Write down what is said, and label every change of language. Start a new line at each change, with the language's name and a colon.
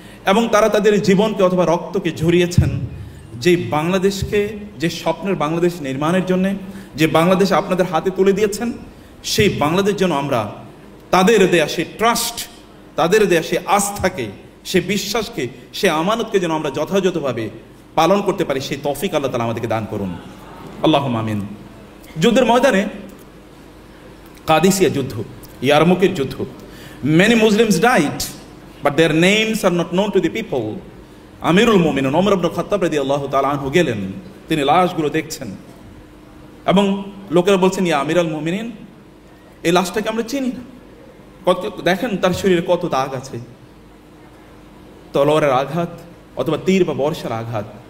Bangla: এবং তারা তাদের জীবনকে অথবা রক্তকে ঝরিয়েছেন যে বাংলাদেশকে, যে স্বপ্নের বাংলাদেশ নির্মাণের জন্যে, যে বাংলাদেশ আপনাদের হাতে তুলে দিয়েছেন, সেই বাংলাদেশ যেন আমরা তাদের দেয়া সেই ট্রাস্ট, তাদের দেয়া সেই আস্থাকে, সে বিশ্বাসকে, সে আমানতকে যেন আমরা যথাযথভাবে পালন করতে পারি, সেই তৌফিক আল্লাহ তাআলা আমাদেরকে দান করুন। আল্লাহুম্মা আমিন। যুদ্ধের ময়দানে, কাদিসিয়া যুদ্ধ, ইয়ারমুকের যুদ্ধ,
English: many Muslims died but their names are not known to the people.
Bangla: আমিরুল মুমিনিন ওমর ইবনে খাত্তাব রাদিয়াল্লাহু তাআলা আনহু গেলেন, তিনি লাশগুলো দেখছেন এবং লোকেরা বলছেন ইয়া আমিরুল মুমিনিন, এই লাশটাকে আমরা চিনি না, দেখেন তার শরীরে কত দাগ আছে, তলোয়ারের আঘাত অথবা তীর বা বর্ষার আঘাত।